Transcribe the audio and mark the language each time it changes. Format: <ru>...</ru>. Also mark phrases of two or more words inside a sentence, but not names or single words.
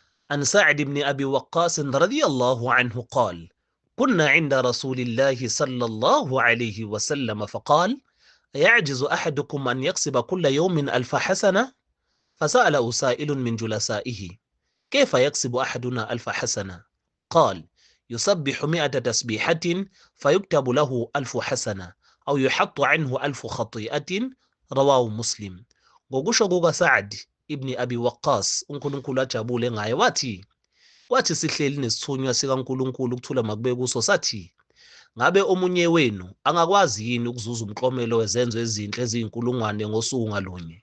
<ar>عن سعد بن أبي وقاص رضي الله عنه قال كنا عند رسول الله صلى الله عليه وسلم فقال يعجز أحدكم أن يكسب كل يوم 1000 حسنة؟ فسأله سائل من جلسائه كيف يكسب أحدنا 1000 حسنة؟ قال يسبح 100 تسبيحة فيكتب له 1000 حسنة أو يحط عنه 1000 خطيئة. رواه مسلم.</ar> <zu>Ngokusho kukaSa'd ibn Abi Waqqas, uNkulunkulu ajabule ngaye, wathi sihleli nesithunywa sikaNkulunkulu ukuthula makube kuso sathi, ngabe omunye wenu angakwazi yini ukuzuza umklomelo wezenzo ezinhle eziyinkulungwane ngosuku ngalunye?</zu>